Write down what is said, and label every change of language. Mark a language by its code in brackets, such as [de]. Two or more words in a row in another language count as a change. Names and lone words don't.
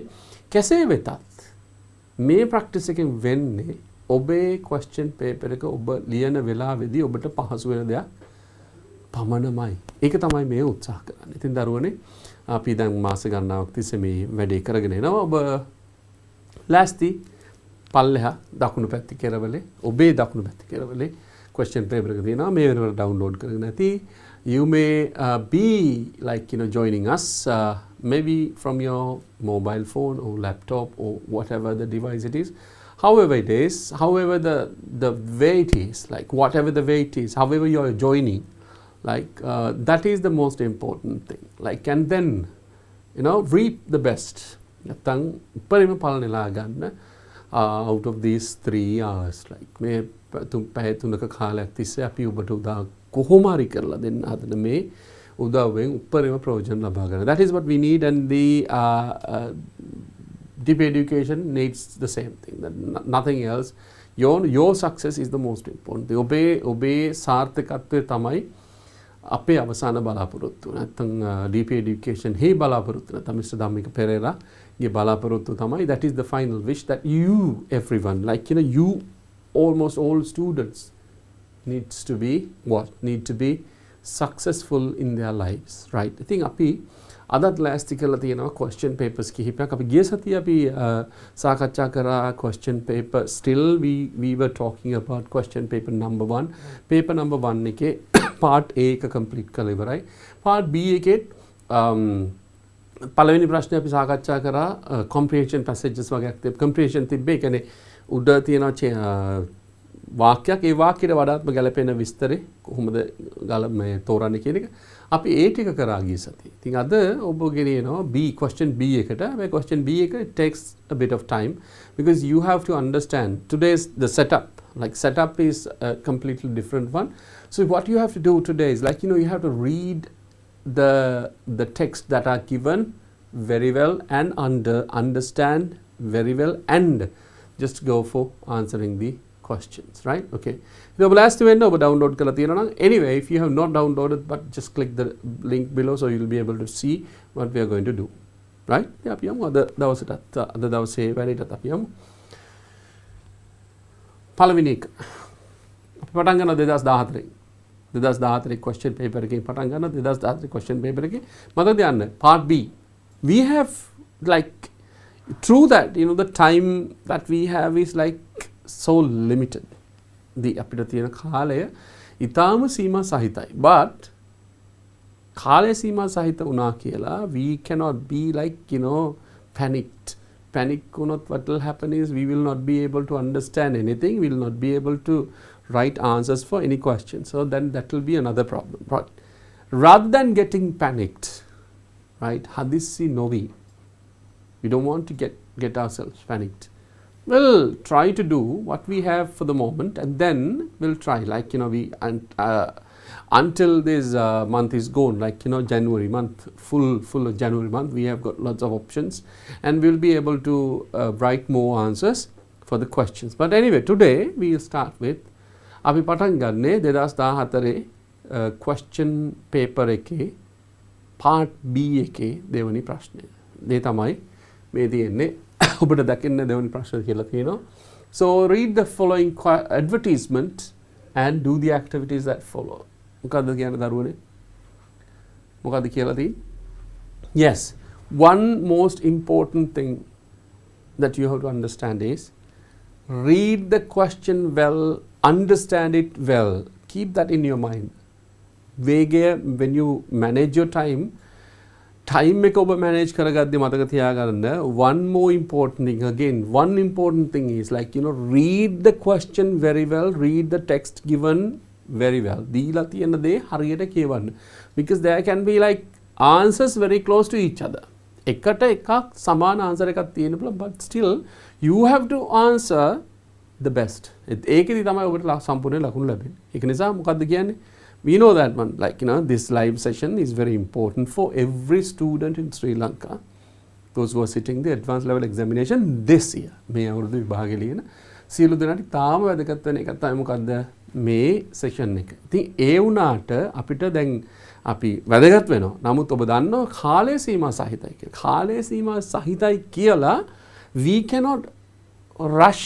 [si] කෙසේ වෙතත් මේ practice එකෙන් වෙන්නේ ඔබේ [en] question paper [si] එක ඔබ ලියන වෙලාවේදී ඔබට පහසු වෙන දෙයක් පමණමයි. ඒක තමයි මේ උත්සාහ කරන්නේ. ඉතින් දරුවනේ අපි දැන් මාස ගණනාවක් තිස්සේ මේ වැඩේ කරගෙන එනවා. ඔබ ලෑස්ති පල්ලෙහා දකුණු පැත්ත කෙරවලේ ඔබේ දකුණු පැත්ත කෙරවලේ [en] question paper [si] එක තියෙනවා මේ වෙනකොට download කරගෙන නැති [en] you may be like joining us maybe from your mobile phone or laptop or whatever the device it is, however it is, however the way it is, like whatever the way it is, however you are joining, like that is the most important thing, like and then reap the best [si] නැත්නම් උපරිම ඵල නෙලා ගන්න [en] out of these 3 hours, like [si] මේ පැය 3ක කාලයක් තිස්සේ අපි ඔබට උදා කොහොම හරි කරලා දෙන්න හදන මේ උදව්වෙන් උපරිම ප්‍රයෝජන ලබා ගන්න. [en] That is what we need, and the deep education needs the same thing, that nothing else. Your success is the most important. [si] ඔබේ සාර්ථකත්වය තමයි අපේ අවසාන බලාපොරොත්තු. නැත්නම් [en] deep education [si] හේ බලාපොරොත්තු නැත්නම් Mr. ධම්මික පෙරේරා ගේ බලාපොරොත්තු තමයි, [en] that is the final wish, that you everyone, like you almost all students need to be successful in their lives, right? I think [si] අපි අදත් ලෑස්ති කරලා තියෙනවා [en] question papers [si] කිහිපයක්. අපි ගිය සතියේ අපි සාකච්ඡා කරා [en] question paper. Still we were talking about question paper number 1. paper number 1 [si] එකේ [en] part A [si] එක complete කරලා ඉවරයි. [en] part B [si] එකේ පළවෙනි ප්‍රශ්නේ අපි සාකච්ඡා කරා [en] comprehension passages [si] වගේක් comprehension තිබ්බේ. ඒ කියන්නේ උඩ තියෙන වාක්‍යයක් ඒ වාක්‍යයට වඩාත්ම ගැලපෙන විස්තරේ කොහොමද මේ තෝරන්නේ කියන එක අපි ඒ ටික කරා ගිය සතියේ. ඉතින් අද ඔබ ගෙනියනවා B question B එකට. මේ question B එක [en] it takes a bit of time because you have to understand today's the setup. Like setup is a completely different one. So what you have to do today is like you have to read the text that are given very well and understand very well and just go for answering the questions, right? Okay. The last one over download [si] කළා තියෙන. [en] Anyway, if you have not downloaded, but just click the link below so you'll be able to see what we are going to do, right? Yeah, [si] අපි යමු අද දවසේ වැඩේට අපි යමු. පළවෙනි එක අපි පටන් ගන්නවා 2014 [en] question paper [si] එකේ පටන් ගන්නවා 2014 [en] question paper [si] එකේ මතක තියන්න [en] part B. We have like true that the time that we have is like so limited. [si] අපිට තියෙන කාලය ඊටාම සීමා සහිතයි. [en] But [si] කාලය සීමා සහිත වුණා කියලා [en] we cannot be like panicked. Panic වුණොත් what will happen is we will not be able to understand anything. We will not be able to write answers for any question. So then that will be another problem. Right? Rather than getting panicked, right? [si] හදිසි නොවී. [en] We don't want to get ourselves panicked. We'll try to do what we have for the moment, and then we'll try, like we until this month is gone, like January month, full of January month, we have got lots of options, and we'll be able to write more answers for the questions. But anyway, today we will start with [si] අපි පටන් ගන්නේ 2014 [en] question paper [si] එකේ [en] part B [si] එකේ දෙවනි ප්‍රශ්නය. මේ තමයි මේ තියෙන්නේ. ඔබට දකින්න දෙවනි ප්‍රශ්න කියලා තියෙනවා. [en] So read the following advertisement and do the activities that follow. [si] මොකද්ද කියන්නේ දරුවනේ? මොකද්ද කියලා තියෙන්නේ? [en] Yes, one most important thing that you have to understand is read the question well, understand it well, keep that in your mind. When you manage your time [si] එක ඔබ manage කරගද්දී මතක තියාගන්න, [en] one more important thing, again one important thing is like read the question very well, read the text given very well. [si] දීලා තියෙන දේ හරියට කියවන්න, [en] because there can be like answers very close to each other. [si] එකට එකක් සමාන answer එකක් තියෙන්න පුළුවන්, [en] but still you have to answer the best. [si] ඒකෙදි තමයි ඔබට සම්පූර්ණ ලකුණු ලැබෙන්නේ. ඒක නිසා මොකද්ද කියන්නේ? [en] We know that one, like this live session is very important for every student in Sri Lanka, those who are sitting the advanced level examination this year. [si] මේ අවුරුදු විභාගෙ ලියන සියලු දෙනාට තාම වැදගත් වෙන එකක් තමයි මොකද්ද මේ session එක. ඉතින් ඒ වුණාට අපිට දැන් අපි වැදගත් වෙනවා. නමුත් ඔබ දන්නවා කාලය සීමා සහිතයි කියලා. කාලය සීමා සහිතයි කියලා [en] we cannot rush.